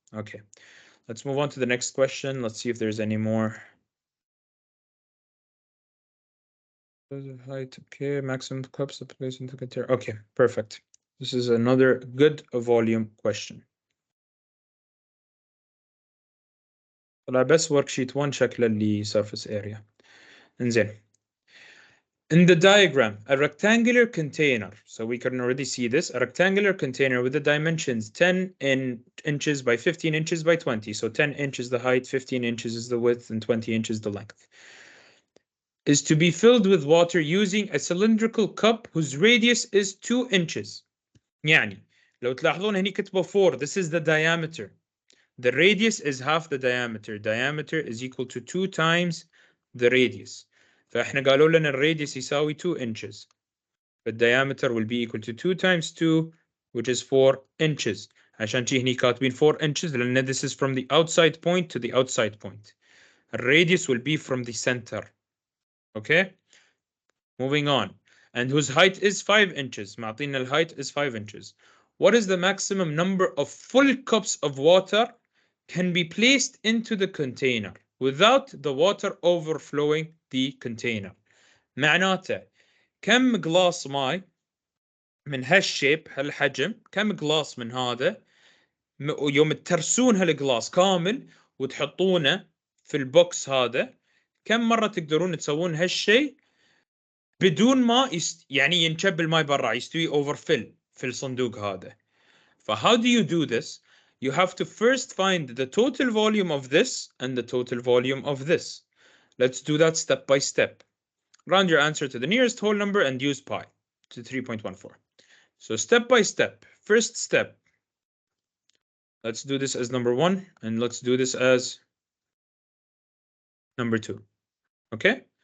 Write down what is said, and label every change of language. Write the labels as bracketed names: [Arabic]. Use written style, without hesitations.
[English] Okay, let's move on to the next question. Let's see if there's any more. Height, okay, maximum cups to place into container. Okay, perfect. This is another good volume question. [Arabic] طلع بس worksheet 1 شكل اللي surface area. انزين. [English] In the diagram, a rectangular container, so we can already see this, a rectangular container with the dimensions 10 inches by 15 inches by 20. So 10 inches the height, 15 inches is the width, and 20 inches the length, is to be filled with water using a cylindrical cup whose radius is 2 inches. [Arabic] يعني لو تلاحظون هني كتبوا 4. [English] This is the diameter. The radius is half the diameter. Diameter is equal to 2 times the radius. [Arabic] فإحنا قالوا لنا الراديوس يساوي 2 inches. [English] The diameter will be equal to 2 times 2, which is 4 inches. [Arabic] عشان شي هني كاتبين [English] 4 inches [Arabic] لأن [English] this is from the outside point to the outside point. Radius will be from the center. Okay? Moving on. And whose height is 5 inches. [Arabic] معطينا [English] the height is 5 inches. What is the maximum number of full cups of water can be placed into the container without the water overflowing the container? [Arabic] معناته كم glass ماي من هالشيب هالحجم، كم glass من هذا يوم ترسون هالجلاس كامل وتحطونه في البوكس هذا، كم مرة تقدرون تسوون هالشيء بدون ما يعني ينشب الماء برا، يستوي overfill في الصندوق هذا. [English] how do you do this? You have to first find the total volume of this and the total volume of this. Let's do that step by step. Round your answer to the nearest whole number and use pi to 3.14. So step by step. First step. Let's do this as number 1 and let's do this as number 2. Okay?